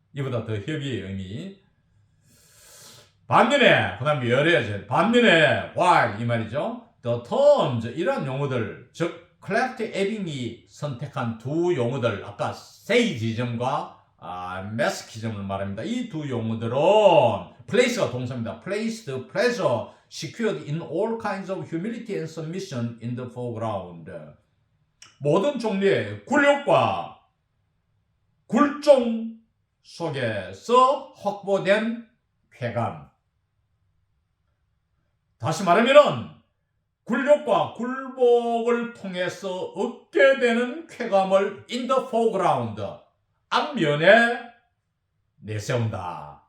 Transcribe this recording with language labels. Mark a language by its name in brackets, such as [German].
[Korean] 이보다 더 협의의 의미. 반면에 그다음에 열애제 반면에 while 이 말이죠. [English] the terms [Korean] 이런 용어들 즉 클래프트 에빙이 선택한 두 용어들 아까 세이지즘과 메스키즘을 말합니다. 이 두 용어들은 place가 동사입니다. [English] placed pleasure secured in all kinds of humility and submission in the foreground. [Korean] 모든 종류의 굴욕과 굴종 속에서 확보된 쾌감. 다시 말하면은 굴욕과 굴복을 통해서 얻게 되는 쾌감을 [English] in the foreground [Korean] 앞면에 내세운다.